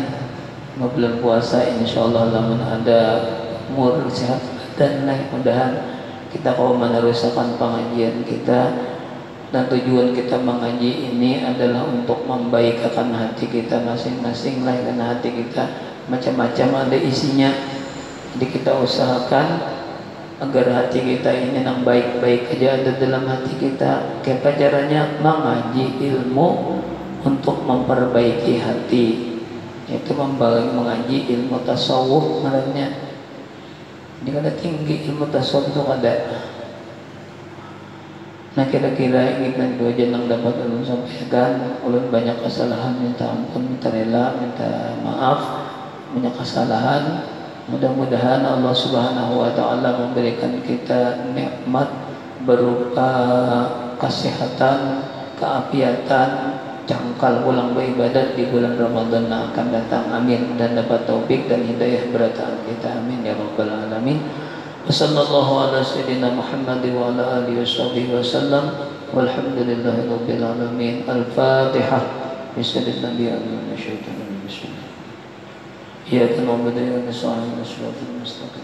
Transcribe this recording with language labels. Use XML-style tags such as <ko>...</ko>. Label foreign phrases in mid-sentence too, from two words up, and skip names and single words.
<id>5 bulan puasa</id> <ar>إن شاء الله</ar> <id>lamun ada umur sehat dan mudah-mudahan kita kalau meneruskan pengajian kita dan tujuan kita mengaji ini adalah untuk membaikkan hati kita masing-masing lah, karena hati kita macam-macam ada isinya. Jadi kita usahakan agar hati kita ini yang baik-baik aja ada dalam hati kita. Kayak caranya mengaji ilmu untuk memperbaiki hati, itu mengaji ilmu tasawuf namanya.</id> <bjn>Ini kada tinggi ilmu tasawuf itu kada. Nah kira-kira ingin dua jenang dapat ulun sampaikan. Ulun banyak kesalahan, minta ampun, minta rela, minta maaf, banyak kesalahan.</bjn> <id>Mudah-mudahan</id> <ar>الله سبحانه وتعالى</ar> <id>memberikan kita nikmat berupa kesehatan, keapiatan, cangkal ulang beribadat di bulan Ramadan yang akan datang. Amin.</id> <bjn>Dan dapat taufik dan hidayah berataan kita.</bjn> <ar>آمين يا رب العالمين. وصلى الله على سيدنا محمد وعلى آله وسلم. والحمد لله رب العالمين. Al-Fatihah. Bismillahirrahmanirrahim. Bismillah. إياك نعبد وإياك نستعين. الصراط المستقيم.</ar>